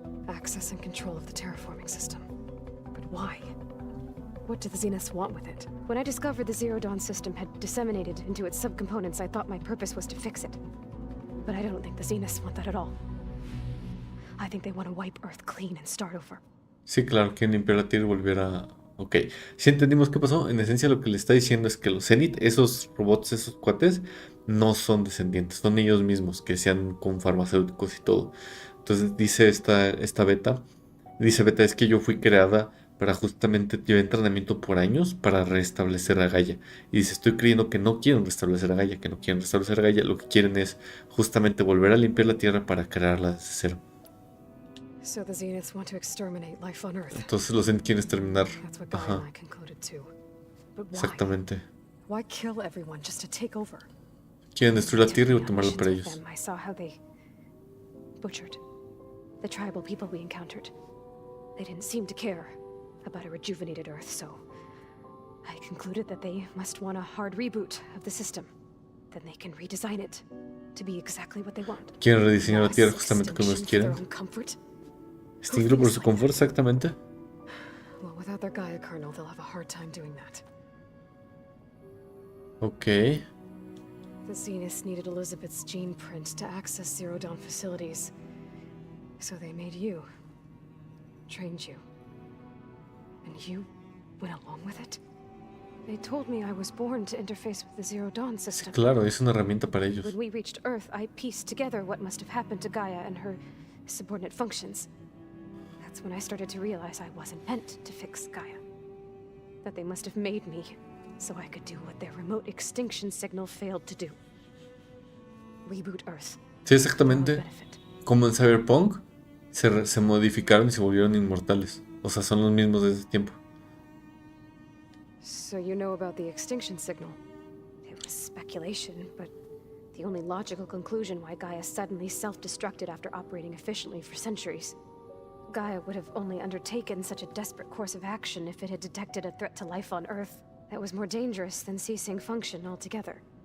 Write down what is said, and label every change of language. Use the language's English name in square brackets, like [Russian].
[English] access and control of the terraforming system? But why? What do the Zeniths want with it? When I discovered the Zero Dawn system had disseminated into its subcomponents, I thought my purpose was to fix it. But I don't think the Zeniths want that at all. I think they want to wipe Earth clean and start over. [Spanish] Sí, claro, quieren limpiar la Tierra y volver a... Ok, si entendimos qué pasó. En esencia lo que le está diciendo es que los Zenith, esos robots, esos cuates, no son descendientes, son ellos mismos, que sean con farmacéuticos y todo. Entonces dice esta beta, es que yo fui creada para justamente llevar entrenamiento por años para restablecer a Gaia. Y dice, estoy creyendo que no quieren restablecer a Gaia, que no quieren restablecer a Gaia, lo que quieren es justamente volver a limpiar la Tierra para crearla desde cero. [English] So the Zeniths want to exterminate life on Earth. [Spanish] Entonces los Zenith quieren exterminar. [English] That's what Gaia [Spanish] Ajá, [English] and I concluded too. But why? [Spanish] exactamente. [English] Why kill everyone just to take over? [Spanish] Quieren destruir la Tierra y tomarlo para ellos. [English] I saw how they butchered the tribal people we encountered. They didn't seem to care about a rejuvenated Earth, so I concluded that they must want a hard reboot of the system. Then they can redesign it to be exactly what they want. [Spanish] Quieren rediseñar la Tierra justamente como ellos quieren. Extinguirlo por su confort, exactamente. [English] Well, without their Gaia kernel, they'll have a hard time doing that. Ok. The Zeniths needed Elizabeth's gene print to access Zero Dawn facilities. So they made you. Trained you. And you went along with it? They told me I was born to interface with the Zero Dawn system. [Spanish] Claro, es una herramienta para ellos. [English] When we reached Earth, I pieced together what must have happened to Gaia and her subordinate functions. That's when I started to realize I wasn't meant to fix Gaia. That they must have made me so I could do what their remote extinction signal failed to do. Reboot Earth. [Spanish] Sí, exactamente. Como en Cyberpunk, se modificaron y se volvieron inmortales. O sea, son los mismos desde ese tiempo. [English] So you know about the extinction signal? It was speculation, but the only logical conclusion why Gaia suddenly self-destructed after operating efficiently for centuries. Gaia would have only undertaken such a desperate course of action if it had detected a threat to life on Earth that was more dangerous than ceasing function altogether.